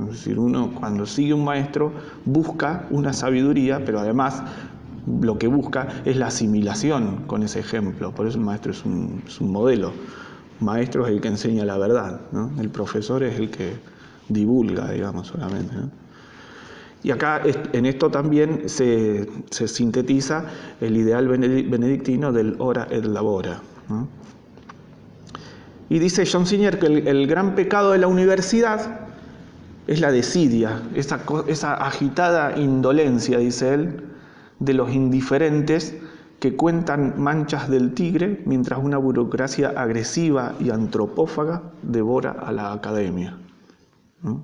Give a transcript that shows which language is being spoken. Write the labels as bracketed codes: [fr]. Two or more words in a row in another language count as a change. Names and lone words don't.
[es] Es decir, uno cuando sigue un maestro busca una sabiduría, pero además lo que busca es la asimilación con ese ejemplo. Por eso el maestro es un modelo. Maestro es el que enseña la verdad, ¿no? El profesor es el que divulga, digamos, solamente, ¿no? Y acá en esto también se sintetiza el ideal benedictino del [la] ora et labora, [es] ¿no? Y dice John Senior que el gran pecado de la universidad es la desidia, esa agitada indolencia, dice él, de los indiferentes que cuentan manchas del tigre mientras una burocracia agresiva y antropófaga devora a la academia, ¿no?